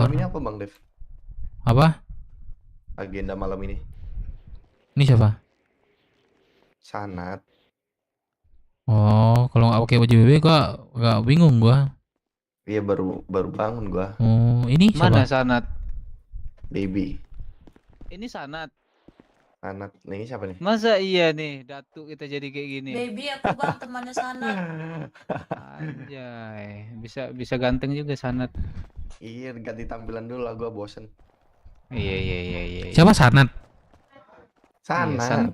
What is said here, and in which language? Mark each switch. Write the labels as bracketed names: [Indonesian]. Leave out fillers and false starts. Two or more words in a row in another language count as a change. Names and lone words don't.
[Indonesian] malam ini apa bang Dev? Apa? Agenda malam ini? Ini siapa? Sanat. Oh, kalau nggak pakai baju BB gak bingung gua. Iya baru bangun gua. Oh, ini Mana siapa? Sanat? Baby. Ini Sanat. Sanat. Nah, ini siapa nih? Masa iya nih, Datu kita jadi kayak gini? Baby aku bang temannya Sanat. Anjay, bisa ganteng juga Sanat. Iya, ganti tampilan dulu lah, gua bosen. Iya. Siapa Sanat? Sanat.